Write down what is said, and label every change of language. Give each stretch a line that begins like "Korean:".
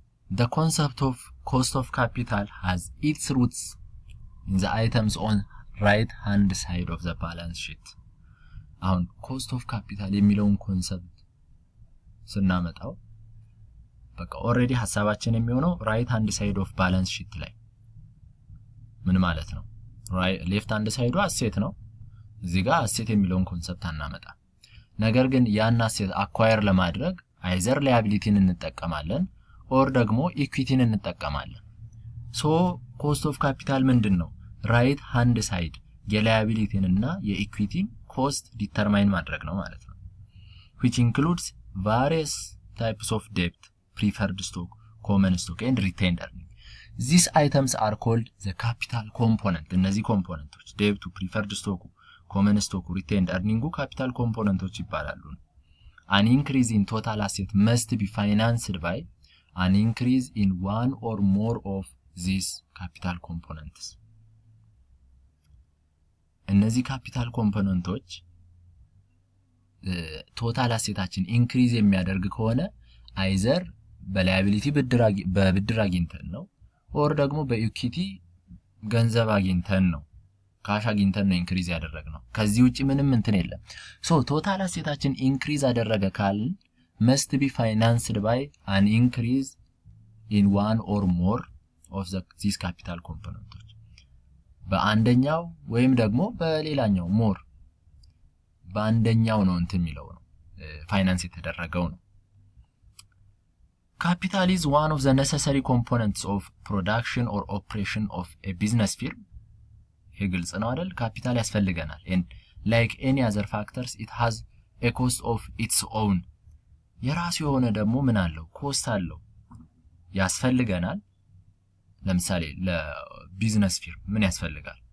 English: The concept of cost of capital has its roots in the items on right hand side of the balance sheet።
Amharic: አሁን cost of capital የሚለውን ኮንሰፕት ስናመጣው በቃ ኦሬዲ ሐሳባችን የሚሆነው right hand side of balance sheet ላይ ምን ማለት ነው? ሌፍት ሃንድ ሳይዱ አሴት ነው። እዚህ ጋር አሴት የሚለውን ኮንሰፕት አናመጣ። ነገር ግን ያን አሴት አኳየር ለማድረግ አይዘር ላያቢሊቲን እንጠቀማለን ኦር ደግሞ ኢኩዊቲን እንጠቀማለን። ኮስት ኦፍ ካፒታል ምንድነው? ራይት ሃንድ ሳይድ የላያቢሊቲን እና የኢኩዊቲን ኮስት ዲተርማይን ማድረግ ነው ማለት ነው።
English: which includes various types of debt, preferred stock, common stock and retained earning. These items are called the capital component።
Amharic: እነዚህ ኮምፖነንቶች debt, preferred stock, common stock, retained earning capital componenቶች ይባላሉ።
English: An increase in total asset must be financed by an increase in one or more of these capital components።
Amharic: እነዚህ ካፒታል ኮምፖነንቶች ቶታል አሴታችን ኢንክሪዝ የሚያደርግ ከሆነ አይዘር በላያቢሊቲ በብድር አግኝተን ነው ኦር ደግሞ በኢኩዊቲ ገንዘብ አግኝተን ነው፣ ካሽ አግኝተን ነው ኢንክሪዝ ያደረግነው። ከዚህ ውጪ ምንም እንትን የለም። ቶታል አሴታችን ኢንክሪዝ አደረገ ካልን
English: must be financed by an increase in one or more of these capital components።
Amharic: በአንደኛው ወይም ደግሞ በሌላኛው ሞር በአንደኛው ነው እንትን የሚለው ነው ፋይናንስ የተደረገው ነው።
English: Capital is one of the necessary components of production or operation of a business firm.
Amharic: ይሄ ግልጽ ነው አይደል? ካፒታል ያስፈልገናል
English: and like any other factors it has a cost of its own.
Amharic: የራሱ የሆነ ደግሞ ምን አለው? ኮስት አለው። ያስፈልገናል። ለምሳሌ ለቢዝነስ ፊርም ምን ያስፈልጋል?